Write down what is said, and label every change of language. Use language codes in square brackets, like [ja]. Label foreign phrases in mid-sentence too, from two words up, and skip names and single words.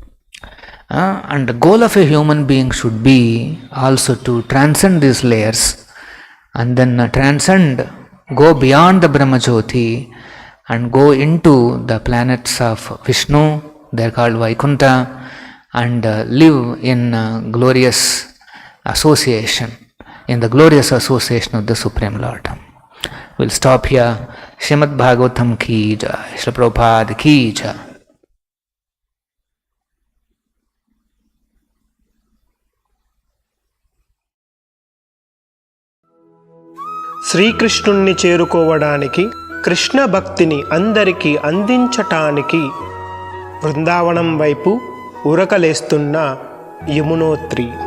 [en] And the goal of a human being should be also to transcend these layers, and then go beyond the Brahmajyoti, and go into the planets of Vishnu, they are called Vaikuntha, and live in glorious association, in the glorious association of the Supreme Lord. We'll stop here. [hi] श्रीमद् भागवतम् की जय, श्रील प्रभुपाद की जय. [te] శ్రీకృష్ణుణ్ణి చేరుకోవడానికి, కృష్ణ భక్తిని అందరికీ అందించటానికి బృందావనం వైపు ఉరకలేస్తున్న యమునోత్రి.